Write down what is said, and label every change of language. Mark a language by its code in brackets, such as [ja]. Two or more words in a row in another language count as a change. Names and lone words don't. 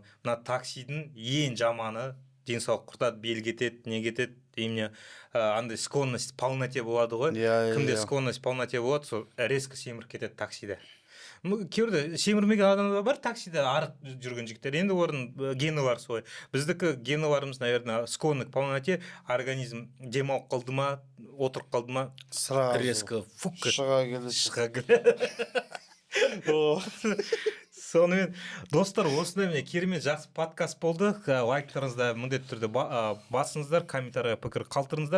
[kk] Мына таксидің ең жаманы денсаулық құртады, бел кетеді, не кетеді, именно андай [ru] склонность полноте [kk] болады ғой. Кімде [ru] склонность полноте [kk] болады, сол резко семіріп кетеді таксиде. Кейбірде семірмеген адамдар бар таксиде арық жүрген жігіттер. Енді орын гені бар солай. Біздікі геніларымыз, [ru] наверное, склонны к полноте, организм [kk] демалып қалды ма, отырып қалды ма, резко шыға келеді. Сонымен, достар, осындай міне керемет жақсы подкаст болды. Лайктарыңызды міндетті түрде басыңыздар, комментария пікір қалдырыңыздар.